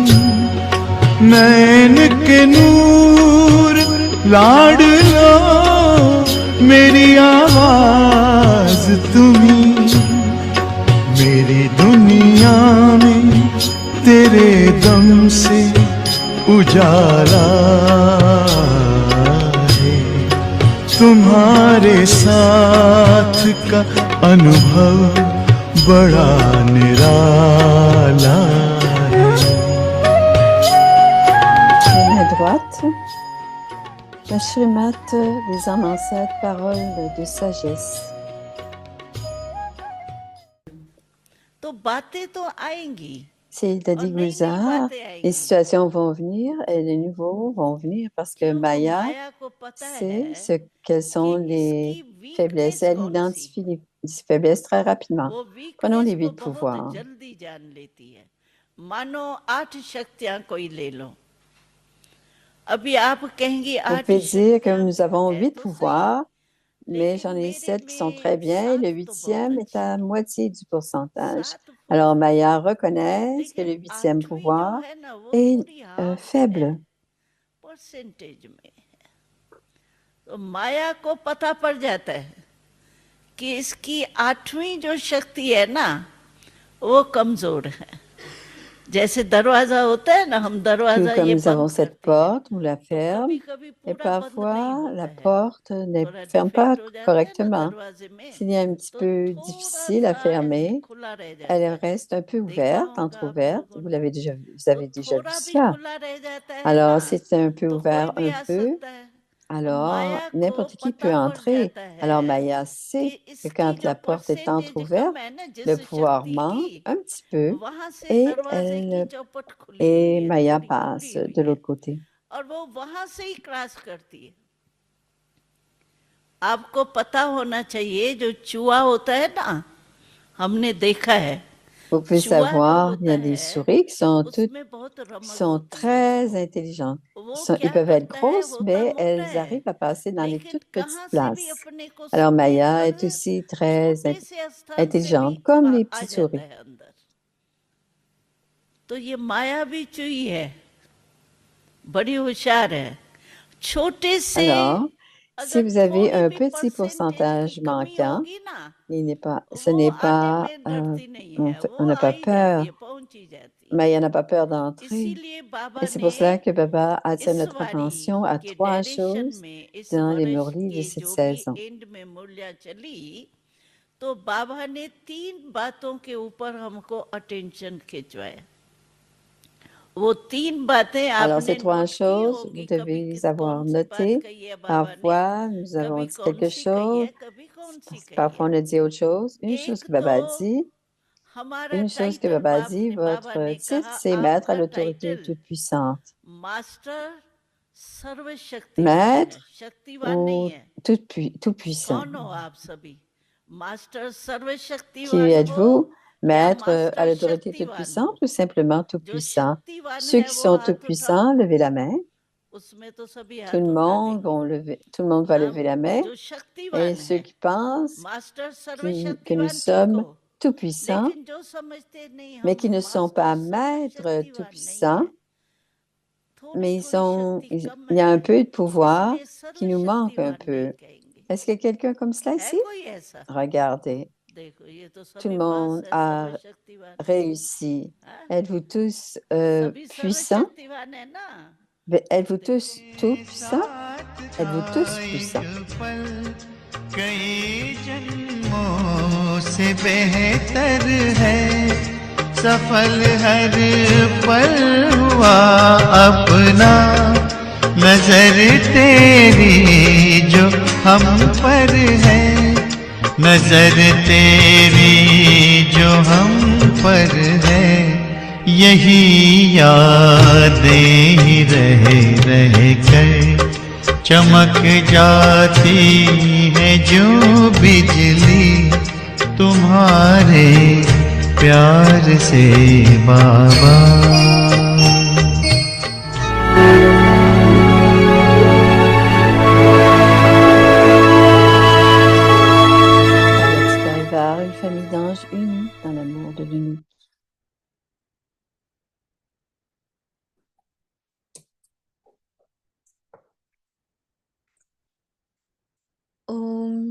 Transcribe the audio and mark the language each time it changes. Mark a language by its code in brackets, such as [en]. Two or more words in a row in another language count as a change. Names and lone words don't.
[hi] नैन के नूर लाडलो मेरी आवाज तुम्ही, मेरी दुनिया में तेरे दम से उजाला, तुम्हारे साथ का अनुभव बड़ा निराला है। [fr] À droite, la Shrimat des âmes ancêtres, parole de sagesse. [hi] तो बातें तो आएंगी, [fr] C'est Dadi Guzar, les situations vont venir et les nouveaux vont venir parce que Maya sait quelles sont les faiblesses. Elle identifie les faiblesses très rapidement. Prenons les 8 pouvoirs. Vous pouvez dire que nous avons 8 pouvoirs, mais j'en ai 7 qui sont très bien. Le 8e est à moitié du pourcentage. Alors, Maya reconnaît que le 8e pouvoir est faible. [hi] तो माया को पता पड़ जाता है कि इसकी 8वीं जो शक्ति है ना, वो कमजोर है। जैसे दरवाजा होता है ना, हम दरवाजा [fr] comme nous avons cette porte, on la ferme, et parfois la porte ne ferme pas correctement. S'il y a un petit peu difficile à fermer, elle reste un peu ouverte, entrouverte. Vous avez déjà vu cela. Alors, si c'est un peu ouvert un peu, alors n'importe qui peut entrer. Alors, Maya sait que quand la porte est entrouverte, le pouvoir manque un petit peu et Maya passe de l'autre côté. [hi] आपको पता होना चाहिए जो चूहा होता है ना, हमने देखा है। [fr] Vous pouvez savoir, il y a des souris qui sont très intelligentes. Ils peuvent être grosses, mais elles arrivent à passer dans les toutes petites places. Alors, Maya est aussi très intelligente, comme les petites souris. [hi] तो ये माया भी चूही है, बड़ी होशियार है। छोटे से [fr] Si vous avez un petit pourcentage manquant, ce n'est pas, on n'a pas peur, mais il n'y en a pas peur d'entrer. Et c'est pour cela que Baba attire notre attention à 3 choses dans les murlis de cette saison. [hi] तो बाबा ने 3 बातों के ऊपर हमको अटेंशन खिंचवाया। वो 3 बातें [fr] Alors, [hi] आपने [fr] ces 3 [hi] नोट की [fr] choses, [hi] होगी, [fr] vous [hi] कभी [fr] devez [hi] किस [fr] les avoir [hi] कौन सी बात [fr] notées. [hi] कही है बाबा ने, [fr] Parfois, nous avons [hi] कभी [fr] dit [hi] कौन [fr] quelque [hi] सी कही [fr] chose. [hi] है, कभी कौन सी कही [fr] Parfois, on [hi] है। [fr] a dit autre chose. Une chose [hi] एक [fr] que Baba a [hi] तो [fr] dit, [hi] हमारा [fr] une chose que [hi] टाइटल [fr] Baba a dit, [hi] बाबा [fr] votre [hi] ने [fr] titre, [hi] कहा [fr] c'est Maître à [hi] आपका [fr] l'autorité [hi] टाइटल [fr] toute-puissante. [hi] मास्टर सर्वशक्तिवान [fr] Maître [hi] है, शक्तिवान नहीं [fr] ou [hi] है। [fr] tout-puissant. [hi] कौन हो आप सभी? मास्टर [fr] Qui [hi] सर्वशक्तिवान [fr] êtes-vous? [hi] हो या [fr] Maître à [hi] मास्टर [fr] l'autorité [hi] शक्तिवान [fr] toute-puissante [hi] हो? [fr] ou simplement [hi] जो [fr] tout-puissant? [hi] शक्तिवान [fr] Ceux [hi] है [fr] qui [hi] वो [fr] sont [hi] हाथ उठाओ। [fr] tout-puissants, levez la main. [hi] उसमें तो सभी [fr] Tout le [hi] हाथ उठा [fr] monde [hi] देंगे। [fr] tout le monde va [hi] अब [fr] lever la main. [hi] जो [fr] Et [hi] शक्तिवान [fr] ceux [hi] है, [fr] qui pensent [hi] मास्टर [fr] que nous [hi] सर्वशक्तिवान ठीक [fr] sommes [hi] हो, [fr] tout-puissants, [hi] लेकिन जो समझते नहीं [fr] mais [hi] हम [fr] qui ne sont [hi] मास्टर [fr] pas maîtres [hi] सर्वशक्तिवान नहीं [fr] tout-puissants, [hi] है, थोड़ी [fr] mais [hi] थोड़ी शक्ति [fr] il [hi] कम [fr] y a un [hi] है, [fr] peu de pouvoir [hi] इसलिए [fr] qui nous manque un [hi] सर्वशक्तिवान नहीं [fr] peu. [hi] कहेंगे। [fr] Est-ce qu'il y a quelqu'un comme cela [hi] है [fr] ici? [hi] कोई ऐसा? [fr] Regardez, [hi] देखो ये तो [fr] tout le [hi] सभी पास [fr] monde [hi] है, [fr] a [hi] सर्वशक्तिवान [fr] réussi. [hi] है। [fr] Êtes-vous tous [hi] सभी [fr] puissants? [hi] सर्वशक्तिवान है ना। [fr] Êtes-vous tous tout-puissants? Êtes-vous tous puissants? [hi] कई जन्मों से बेहतर है, सफल हर पल हुआ अपना, नजर तेरी जो हम पर है, नजर तेरी जो हम पर है, यही यादें ही रह कर चमक जाती है जो बिजली तुम्हारे प्यार से बाबा। [fr] Une famille d'anges unis dans l'amour de l'unique. [hi] Om